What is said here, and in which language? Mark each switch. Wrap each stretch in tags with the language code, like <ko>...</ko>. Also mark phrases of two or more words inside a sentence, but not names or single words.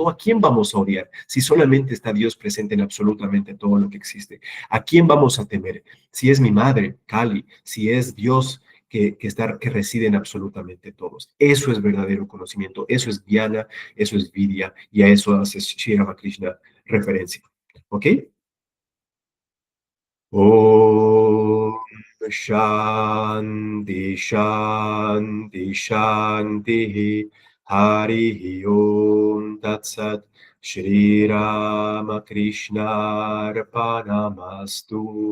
<es>¿A quién vamos a odiar si solamente está Dios presente en absolutamente todo lo que existe? ¿A quién vamos a temer? Si es mi madre, Kali, si es Dios que reside en absolutamente todos. Eso es verdadero conocimiento, eso es Jnana, eso es Vidya, y a eso hace Sri Ramakrishna referencia. ¿Ok?</es> <sa>Om Shanti Shanti Shanti Hari Om Tat Sat Shri Ramakrishna Arpanamastu.</sa>